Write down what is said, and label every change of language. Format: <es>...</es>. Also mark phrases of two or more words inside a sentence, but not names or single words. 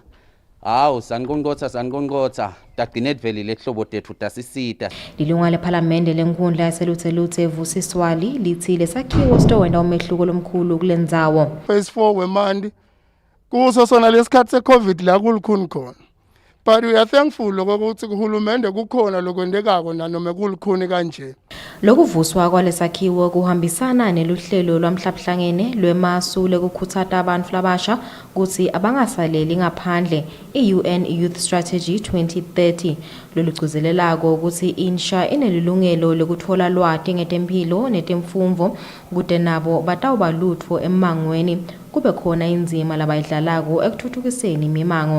<ss>Hawu sankonqotha tagcine edvelile ehlobo tethu tasisita. Lilunga lePhalamende lenkundla yaselutse Vusiswali lithi lesakhiwo sitowenda umehluko lomkhulu kulendzawo. Phase 4 wemandi kuso sona lesikhathi seCovid la kulikhuni khona.</ss> <en>But we are thankful</en> <ss>ukuthi kuhulumende kukhona lokwendekako nanoma kulikhuni kanje. Lokuvuswa kwalesakhiwo kuhambisana neluhlelo lwamhlabuhlangene lwemasu lekukhuthata abantu labasha ukuthi abangasaleli ngaphandle i-UN Youth Strategy 2030 lolugcizelelako ukuthi insha inelilungelo lokuthola lwati ngetempilo netemfumvo kude nabo batawuba lutfo emangweni kube khona inzima labayidlalako ekuthuthukiseni imimango.</ss>